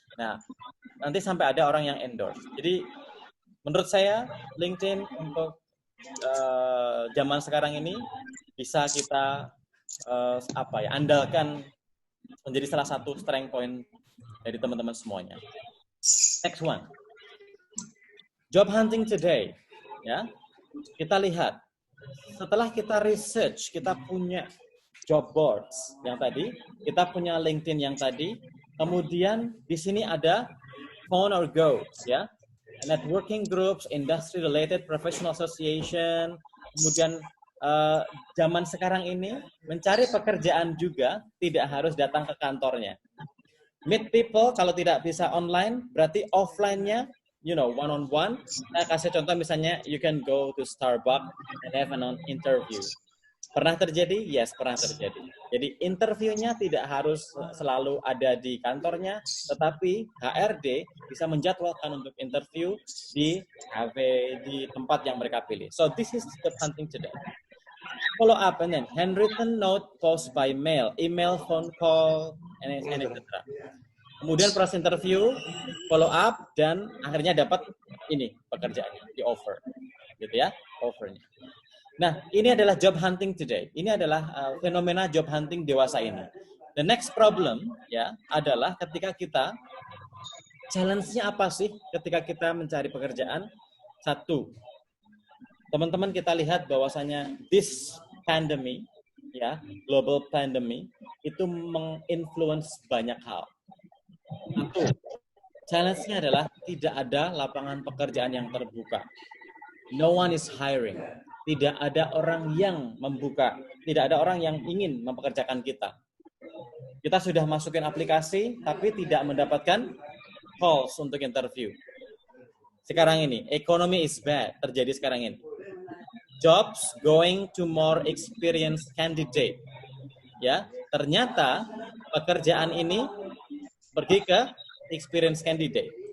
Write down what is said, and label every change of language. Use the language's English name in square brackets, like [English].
[Indonesian] Nah, nanti sampai ada orang yang endorse. Jadi menurut saya LinkedIn untuk zaman sekarang ini bisa kita andalkan menjadi salah satu strength point dari teman-teman semuanya. [English] Next one, job hunting today, ya. [Indonesian] Kita lihat setelah kita research, kita punya job boards yang tadi, kita punya LinkedIn yang tadi, kemudian di sini ada phone or go, ya, networking groups, industry related professional association, kemudian zaman sekarang ini mencari pekerjaan juga tidak harus datang ke kantornya. [English] Meet people [Indonesian] kalau tidak bisa [English] online, [Indonesian] berarti [English] offline-nya, one on one. [Indonesian] Saya kasih contoh misalnya, [English] you can go to Starbucks and have an interview. [Indonesian] Pernah terjadi? Yes, pernah terjadi. Jadi interviewnya tidak harus selalu ada di kantornya, tetapi HRD bisa menjadwalkan untuk interview di cafe, di tempat yang mereka pilih. [English] So this is job hunting today. Follow up and then handwritten note, post by mail, email, phone call, and etc. [Indonesian] Kemudian proses interview, follow up, dan akhirnya dapat ini pekerjaannya, di offer, gitu ya, offernya. Nah, ini adalah job hunting today. Ini adalah fenomena job hunting dewasa ini. [English] The next problem [Indonesian] ya adalah ketika kita challenge-nya apa sih ketika kita mencari pekerjaan? Satu, teman-teman kita lihat bahwasanya [English] this pandemic [Indonesian] ya, global pandemic itu menginfluence banyak hal. Satu, challenge-nya adalah tidak ada lapangan pekerjaan yang terbuka. [English] No one is hiring. [Indonesian] Tidak ada orang yang membuka. Tidak ada orang yang ingin mempekerjakan kita. Kita sudah masukin aplikasi, tapi tidak mendapatkan calls untuk interview. Sekarang ini, [English] economy is bad. [Indonesian] Terjadi sekarang ini. [English] Jobs going to more experienced candidate. [Indonesian] Ya, ternyata pekerjaan ini pergi ke experienced candidate.